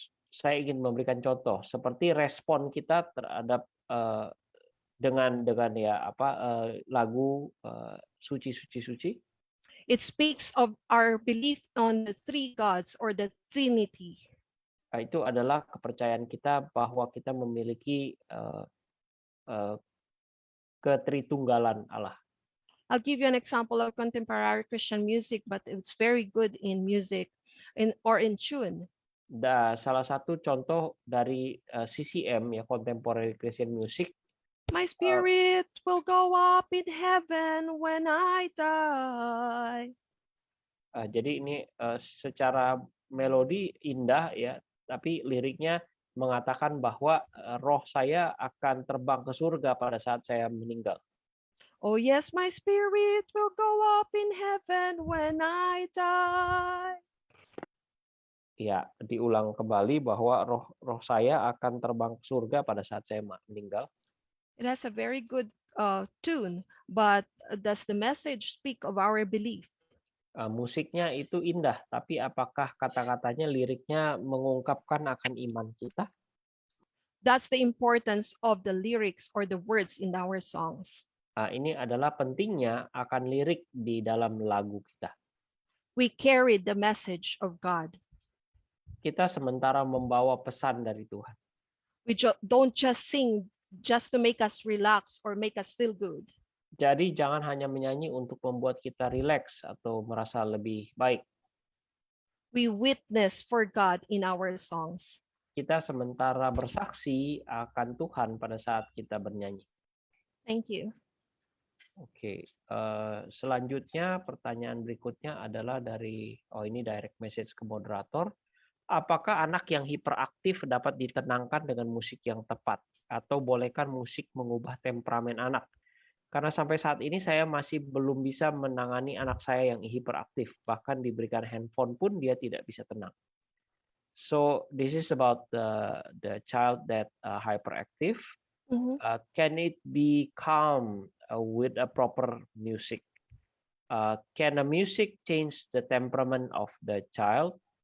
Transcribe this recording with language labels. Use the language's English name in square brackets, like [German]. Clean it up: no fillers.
[Indonesian] Saya ingin memberikan contoh seperti respon kita terhadap dengan ya lagu suci suci suci. [English] It speaks of our belief on the three gods or the Trinity. [Indonesian] Itu adalah kepercayaan kita bahwa kita memiliki ketritunggalan Allah. [English] I'll give you an example of contemporary Christian music, but it's very good in music or in tune. [Indonesian] Salah satu contoh dari CCM ya, Contemporary Christian Music. [English] My spirit will go up in heaven when I die. [Indonesian] Jadi ini secara melodi indah ya, tapi liriknya mengatakan bahwa roh saya akan terbang ke surga pada saat saya meninggal. [English] Oh yes, my spirit will go up in heaven when I die. [Indonesian] Ya, diulang kembali bahwa roh saya akan terbang ke surga pada saat saya meninggal. [English] It has a very good tune, but does the message speak of our belief? [Indonesian] Musiknya itu indah, tapi apakah kata-katanya, liriknya mengungkapkan akan iman kita? [English] That's the importance of the lyrics or the words in our songs. [Indonesian] Ini adalah pentingnya akan lirik di dalam lagu kita. [English] We carry the message of God. [Indonesian] Kita sementara membawa pesan dari Tuhan. [English] We don't just sing just to make us relax or make us feel good. [Indonesian] Jadi jangan hanya menyanyi untuk membuat kita rileks atau merasa lebih baik. [English] We witness for God in our songs. [Indonesian] Kita sementara bersaksi akan Tuhan pada saat kita bernyanyi. [English] Thank you. [Indonesian] Oke, selanjutnya pertanyaan berikutnya adalah dari, ini direct message ke moderator. Apakah anak yang hiperaktif dapat ditenangkan dengan musik yang tepat? Atau bolehkan musik mengubah temperamen anak? Karena sampai saat ini saya masih belum bisa menangani anak saya yang hiperaktif. Bahkan diberikan handphone pun dia tidak bisa tenang. [English] So this is about the child that hyperactive. Can it be calm with a proper music? Can the music change the temperament of the child?